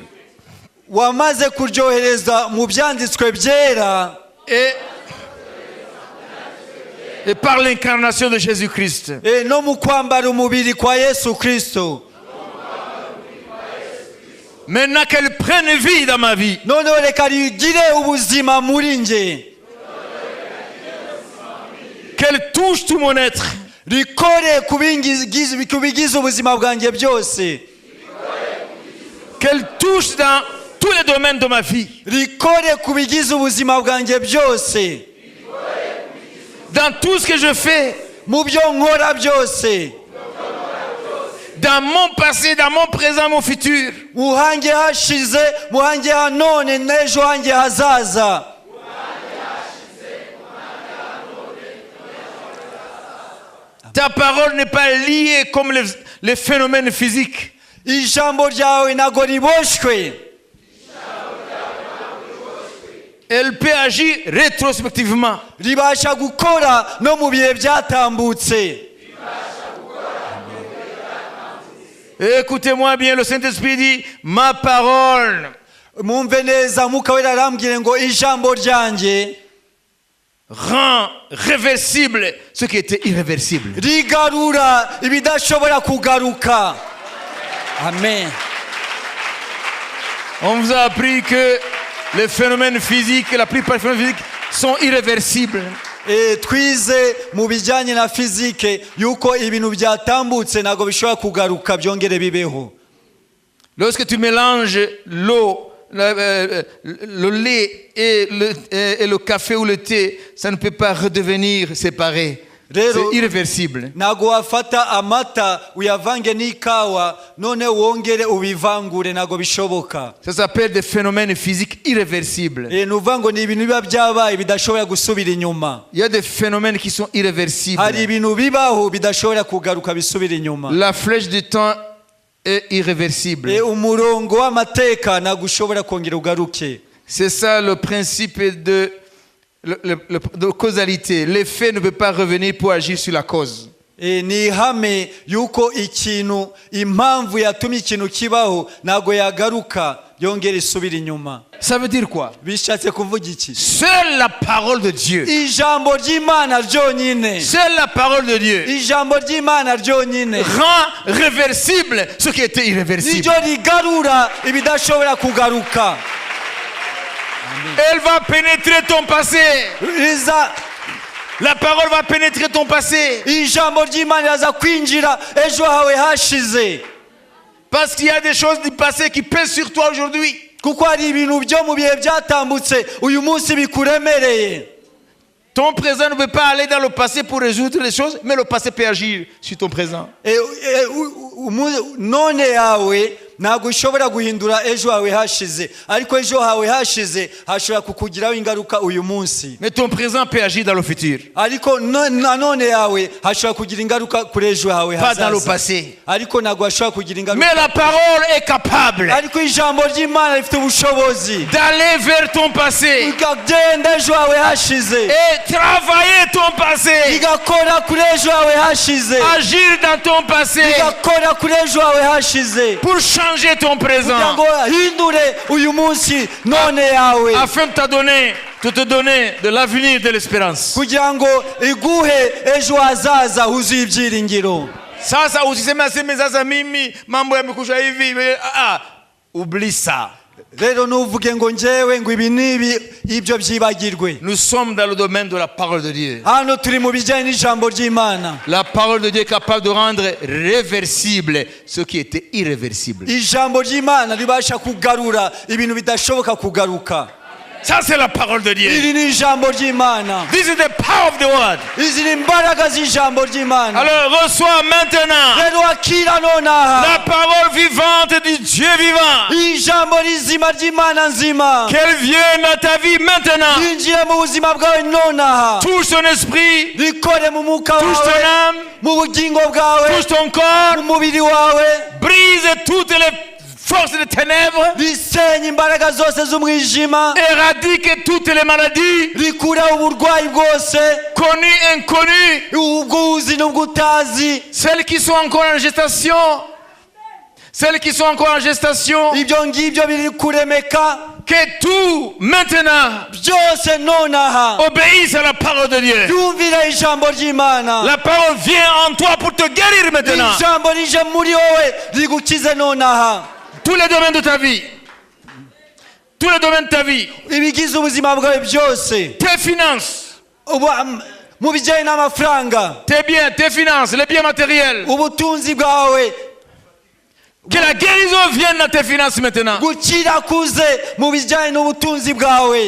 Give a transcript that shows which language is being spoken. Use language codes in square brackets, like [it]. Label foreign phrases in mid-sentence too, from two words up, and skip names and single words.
[rw] Wamaze kuryohereza mu byanditswe byera. [fr] Et par l'incarnation de Jésus-Christ. [rw] No mu kwambara umubiri kwa Yesu Kristo. [fr] Maintenant qu'elle prenne vie dans ma vie. [rw] None reka rigire ubuzima muri nge. [fr] Qu'elle touche tout mon être. [rw] Rikore kubigize ubuzima bwanjye byose. [fr] Qu'elle touche dans tous les domaines de ma vie. [rw] Rikore kubigize ubuzima bwanjye byose. [fr] Dans tout ce que je fais. [rw] Mu byo nkora byose. [fr] Dans mon passé, dans mon présent, mon futur. [rw] Muhange hashize, muhange hanone, n'ejo hange hazaza. [fr] Ta parole n'est pas liée comme les phénomènes physiques. [rw] Ijambo ryawe ntago riboshwe. [fr] Elle peut agir rétrospectivement. [rw] Ribasha gukora no mu bihe byatambutse. [fr] Écoutez-moi bien, le Saint-Esprit dit, ma parole. [rw] Mumve neza Mwuka Wera arambwira ngo ijambo ryanjye [fr] rend réversible ce qui était irréversible. [rw] Rigarura ibidashobora kugaruka. Amen. [fr] On vous a appris que les phénomènes physiques, la plupart des phénomènes physiques sont irréversibles. [rw] Twize mu bijyanye na fizike yuko ibintu byatambutse ntago bishobora kugaruka byongere bibeho. [fr] Lorsque tu mélanges l'eau, le lait et le café ou le thé, ça ne peut pas redevenir séparé. C'est irréversible. [rw] Ntago wafata amata uyavange n'ikawa none wongere ubivangure ntago bishoboka. [fr] Ça s'appelle des phénomènes physiques irréversibles. [rw] Nuvuga ngo ni ibintu biba byabaye bidashobora gusubira inyuma. [fr] Il y a des phénomènes qui sont irréversibles. [rw] Hari ibintu bibaho bidashobora kugaruka bisubira inyuma. [fr] La flèche du temps est irréversible. [rw] Umurongo w'amateka ntago ushobora kongera ugaruke. [fr] C'est ça le principe de causalité. L'effet ne peut pas revenir pour agir sur la cause. [rw] Ni ihame yuko ikintu impamvu yatumye ikintu kibaho ntago yagaruka yongera isubira inyuma. [fr] Ça veut dire quoi? [rw] Bishatse kuvuga iki? [fr] Seule la parole de Dieu. [rw] Ijambo ry'Imana ryonyine. [fr] Seule la parole de Dieu. [rw] Ijambo ry'Imana ryonyine [fr] rend réversible ce qui était irréversible. [rw] Niryo rigarura ibidashobora kugaruka. [fr] Elle va pénétrer ton passé. La parole va pénétrer ton passé. [rw] Ijambo ry'Imana iraza kwinjira ejo hawe hashize. [fr] Parce qu'il y a des choses du passé qui pèsent sur toi aujourd'hui. [rw] kuko hari ibintu byo mu bihe byatambutse uyu munsi bikuremereye. [fr] Ton présent ne peut pas aller dans le passé pour résoudre les choses, mais le passé peut agir sur ton présent. [rw] None yawe ntabwo ushobora guhindura ejo hawe hashize, ariko ejo hawe hashize hashobora kukugiraho ingaruka uyu munsi. [fr] Mais ton présent peut agir dans le futur. [rw] Ariko none yawe hashobora kugira ingaruka kuri ejo hawe [fr] Pas dans le [rw] hazaza. [fr] passé. [rw] Ariko ntabwo hashobora kugira ingaruka. [fr] Mais la parole est capable [rw] Ariko ijambo ry'Imana rifite ubushobozi [fr] d'aller vers ton passé [rw] ikagenda ejo hawe hashize, [fr] et travailler ton passé, [rw] igakora kuri ejo hawe hashize, [fr] agir dans ton passé [rw] igakora kuri ejo hawe hashize, [fr] pour changer ton [rw] kugira [fr] présent, [rw] ngo hindure uyu munsi none yawe, [fr] afin de te donner de l'avenir, de l'espérance. [rw] kugira ngo iguhe ejo hazaza huzuye ibyiringiro. [sw] Sasa usiseme asemeza mimi mambo yamekusha hivi. [fr] Oublie ça. [rw] Rero nuvuge ngo njyewe ngo ibi nibi ibyo byibagirwe. [fr] Nous sommes dans le domaine de la parole de Dieu. [rw] Hano turi mu bijyanye n'ijambo ry'Imana. [fr] La parole de Dieu est capable de rendre réversible ce qui était irréversible. [rw] Ijambo ry'Imana ribasha kugarura ibintu bidashoboka kugaruka. [fr] Ça c'est la parole de Dieu. [rw] Iri ni ijambo ry'Imana. [en] This is the power of the word. [rw] Izi ni imbaraga z'ijambo ry'Imana. [fr] Alors reçois maintenant [rw] Rero akira nonaha [fr] la parole vivante du Dieu vivant. [rw] ijambo rizima ry'Imana nzima. [fr] Qu'elle vienne à ta vie maintenant. [rw] Yinjire mu buzima bwawe nonaha. [fr] Touche ton esprit, [rw] Rikore mu mwuka [fr] touche ton [rw] wawe, [fr] âme, [rw] mu bugingo bwawe, [fr] touche ton corps, [rw] mu mubiri wawe. [fr] brise toutes les forces des ténèbres, [rw] Risenye imbaraga zose z'umwijima. [fr] éradique toutes les maladies, [rw] Rikura uburwayi bwose, [fr] connues, inconnues, [rw] ubwuzi n'ubwutazi. [fr] celles qui sont encore en gestation, celles qui sont encore en gestation, [rw] Ibyo ngibyo biri kuremeka. [fr] que tout maintenant [rw] Byose nonaha [fr] obéisse à la parole de Dieu. [rw] yumvira ijambo ry'Imana. [fr] La parole vient en toi pour te guérir maintenant. [rw] Ijambo rije muri wowe rigukize nonaha. [fr] Tous les domaines de ta vie, tous les domaines de ta vie, [rw] Ibigize ubuzima bwawe byose. [fr] tes finances, [rw] Mu bijyanye n'amafaranga, [fr] tes biens, tes finances, les biens matériels. [rw] ubutunzi bwawe, [fr] Que la guérison vienne dans tes finances maintenant. [rw] gukira kuze mu bijyanye n'ubutunzi bwawe.